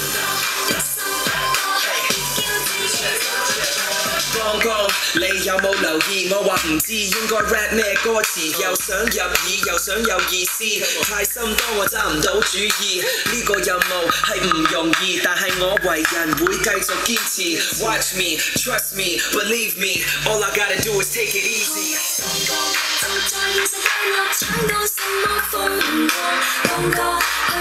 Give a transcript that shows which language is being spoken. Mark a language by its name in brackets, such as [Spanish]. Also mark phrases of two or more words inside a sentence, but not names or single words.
[Cantonese] 剛剛你有冇留意？我話唔知應該 rap 咩歌詞，又想入耳又想有意思，太深多我揸唔到主意。呢個任務係唔容易，但係我為人會繼續堅持。 [English] Watch me, trust me, believe me, all I gotta do is take it easy。 [Cantonese] 就在現實界落搶到什麼風和浪歌。